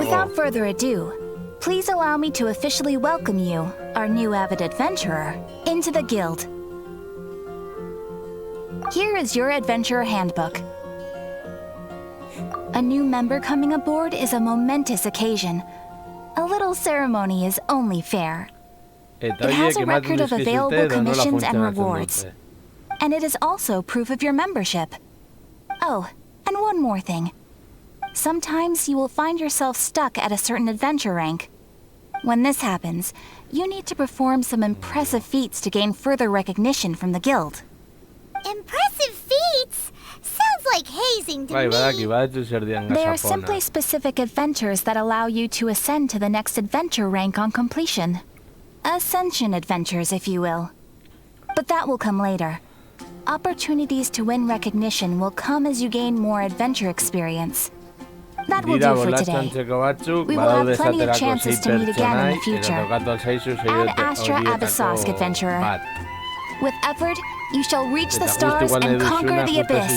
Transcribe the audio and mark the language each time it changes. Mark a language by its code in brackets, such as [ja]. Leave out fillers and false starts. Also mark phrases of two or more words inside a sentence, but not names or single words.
[en] Without further ado, please allow me to officially welcome you, our new avid adventurer, into the guild. Here is your adventurer handbook. A new member coming aboard is a momentous occasion. A little ceremony is only fair. [eu] Eta [en] It has [eu] horiek [en] a [eu] ematen [en] record of [eu] dizkizute [en] available [eu] edo nola [en] commissions and [eu] funtzionatzen [en] rewards. [eu] dute. [en] And it is also proof of your membership. Oh, and one more thing. Sometimes you will find yourself stuck at a certain adventure rank. When this happens, you need to perform some impressive feats to gain further recognition from the guild. Impressive feats? Sounds like hazing to [eu] Bai, badaki, [en] me. [eu] badatu zer dian [en] They are [eu] gazapona. [en] simply specific adventures that allow you to ascend to the next adventure rank on completion. Ascension adventures, if you will. But that will come later. Opportunities to win recognition will come as you gain more adventure experience. That will [eu] Dira [en] do for today. [eu] bolatxantzeko batzuk, [en] We will have [eu] badaude [en] plenty of [eu] esaterako [en] chances [eu] sei [en] to meet again in the [eu] pertsonai, [en] future. [eu] eta tokatu alzaizu [en] Ad Astra [eu] horietako [en] Abyssosk, adventurer. [eu] bat. [en] With effort, you shall reach the [eu] Eta [en] stars [eu] justu igual [en] and [eu] nahi [en] conquer [eu] duzuna, [en] the [eu] justu ez [en] abyss.